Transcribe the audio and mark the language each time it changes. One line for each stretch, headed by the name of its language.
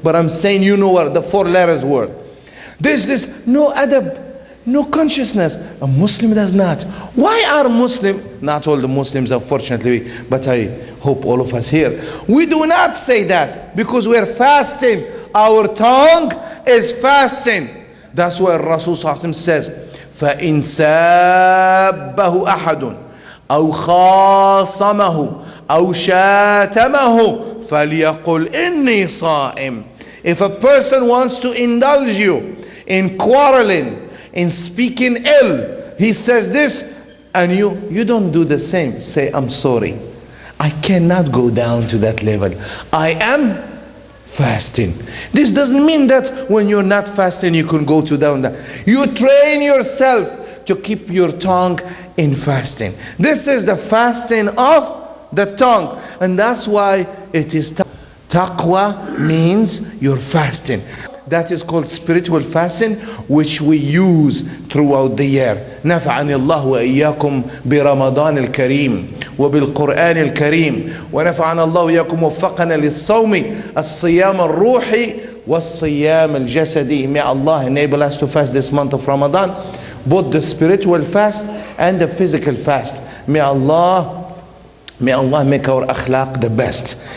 English: But I'm saying you know what the 4 letters word. This, no adab, no consciousness. A Muslim does not. Why are Muslim, not all the Muslims unfortunately, but I hope all of us here, we do not say that because we're fasting. Our tongue is fasting. That's why Rasul says,
Arabic: فَإِن سَابَّهُ أَحَدٌ أو خاصمه أو شاتمه فليقل إني صائم.
English: If a person wants to indulge you in quarreling, in speaking ill, he says this, and you don't do the same. Say, I'm sorry. I cannot go down to that level. I am fasting. This doesn't mean that when you're not fasting you can go to down there. You train yourself to keep your tongue in fasting. This is the fasting of the tongue, and that's why it is taqwa means you're fasting. That is called spiritual fasting, which we use throughout the year.
Arabic: نفعني الله وإياكم برمضان الكريم وبالقرآن الكريم ونفعنا الله وإياكم وفقنا للصوم الصيام الروحي والصيام الجسدي.
English: May Allah enable us to fast this month of Ramadan, both the spiritual fast and the physical fast. May Allah make our akhlaq the best.